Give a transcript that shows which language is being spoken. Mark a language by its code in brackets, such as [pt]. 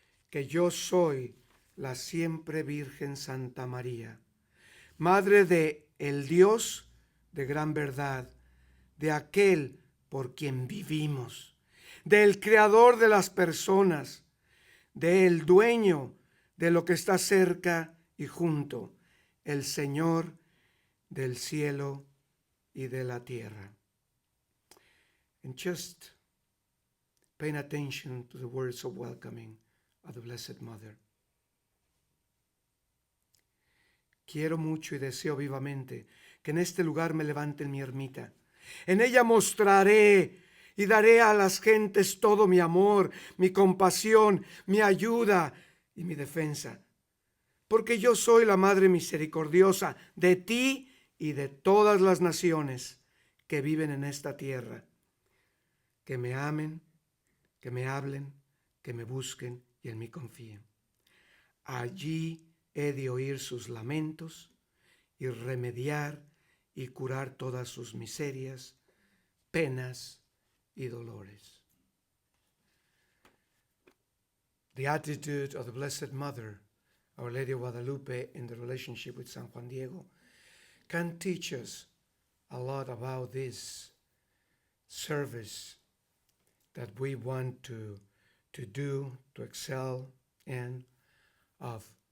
[es] que yo soy la siempre Virgen Santa María, Madre de el Dios de gran verdad, de aquel por quien vivimos, del Creador de las personas, del Dueño de lo que está cerca y junto, el Señor del cielo y de la tierra. [en] And just paying attention to the words of welcoming of the Blessed Mother. [es] Quiero mucho y deseo vivamente que en este lugar me levanten mi ermita. En ella mostraré y daré a las gentes todo mi amor, mi compasión, mi ayuda y mi defensa. Porque yo soy la Madre misericordiosa de ti y de todas las naciones que viven en esta tierra. Que me amen, que me hablen, que me busquen y en mí confíen. Allí he de oír sus lamentos y remediar y curar todas sus miserias, penas y dolores. [en] The attitude of the Blessed Mother, Our Lady of Guadalupe, in the relationship with San Juan Diego, can teach us a lot about this service that we want to do, to excel in, of